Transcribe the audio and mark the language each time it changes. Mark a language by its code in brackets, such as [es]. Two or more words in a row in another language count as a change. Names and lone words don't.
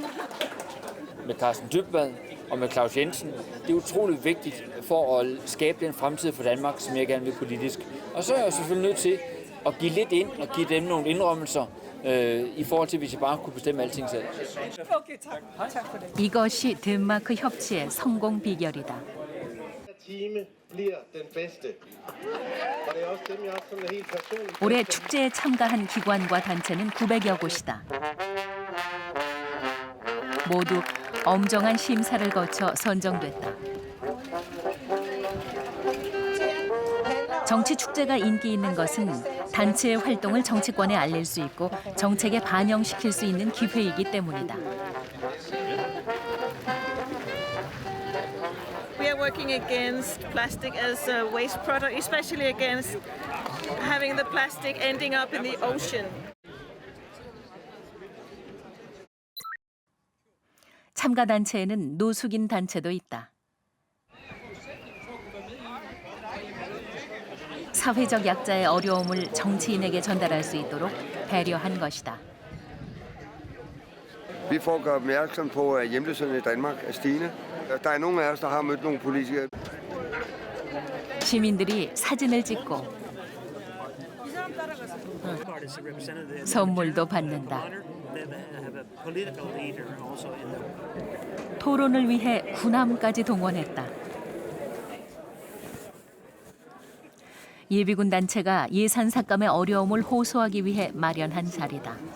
[da] Med Carsten Dybvad og med Claus Jensen. Det er utroligt vigtigt for at skabe den fremtid for Danmark, som jeg gerne vil politisk. Og så er jeg selvfølgelig nødt til at give lidt ind og give dem nogle indrømmelser i forhold til, hvis jeg bare kunne bestemme alting selv. Okay, tak for det. [ko] 이것이 덴마크 협치의 성공 비결이다. 올해 축제에 참가한 기관과 단체는 900여 곳이다. 모두 엄정한 심사를 거쳐 선정됐다. 정치 축제가 인기 있는 것은 단체의 활동을 정치권에 알릴 수 있고 정책에 반영시킬 수 있는 기회이기 때문이다. [en] We are working against plastic as a waste product, especially against having the plastic ending up in the ocean. [ko] 참가 단체에는 노숙인 단체도 있다. 사회적 약자의 어려움을 정치인에게 전달할 수 있도록 배려한 것이다. [da] Vi får gøre opmærksom på, at hjemløsheden i Danmark er stigende. Der er nogle af os, der har mødt nogle politikere. [ko] 시민들이 사진을 찍고 선물도 받는다. 토론을 위해 군함까지 동원했다. 예비군 단체가 예산 삭감의 어려움을 호소하기 위해 마련한 자리다.